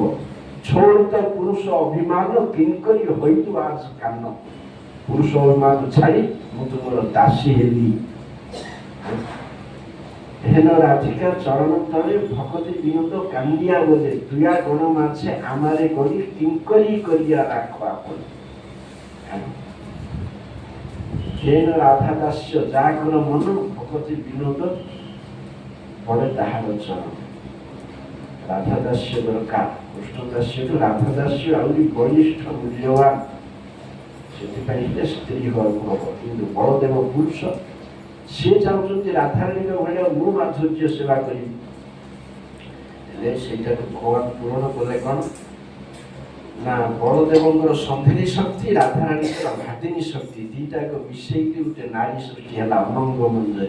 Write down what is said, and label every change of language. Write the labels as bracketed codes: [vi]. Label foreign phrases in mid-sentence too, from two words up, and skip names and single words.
[bn] ছোড় পুরুষ অভিমান কিঙ্করী হোইতু আজ কান। [or] ପୁରୁଷ ଅଭିମାନ ଛାଡ଼ି ମୁଁ ତୁମର ଦାସୀ ହେଲି। [bn] হেন রাধিকা চরণ তলে ভগতী বিনোদ কান্দিয়া বোলে তুয়া গণ মাছে আমারে করি কিঙ্করি করিয়া রাখো আপন। হেন রাধা দাস্য যা কর মন ভগতী বিনোদ পড়ে তাহার চরণ। [or] ରାଧାଦାସ୍ୟ ଦରକାର। କୃଷ୍ଣଦାସ୍ୟଠୁ ରାଧାଦାସ୍ୟ ଆହୁରି ବଳିଷ୍ଠ ମୂଲ୍ୟବାନ। ସେଥିପାଇଁ ହେଲେ ସ୍ତ୍ରୀ ଘରକୁ ହବ। କିନ୍ତୁ ବଳଦେବ ପୁରୁଷ, ସିଏ ଚାହୁଁଛନ୍ତି ରାଧାରାଣୀଙ୍କ ଭଳିଆ ମୁଁ ମାଧୁର୍ଯ୍ୟ ସେବା କରିବି। ହେଲେ ସେଇଟାକୁ ଭଗବାନ ପୂରଣ କଲେ କ'ଣ ନା ବଳଦେବଙ୍କର ସନ୍ଧିନୀ ଶକ୍ତି, ରାଧାରାଣୀଙ୍କର ଭାଦିନୀ ଶକ୍ତି, ଦିଟାକ ମିଶେଇକି ଗୋଟେ ନାରୀ ସୃଷ୍ଟି ହେଲା ଅନଙ୍ଗ ମଞ୍ଜରୀ।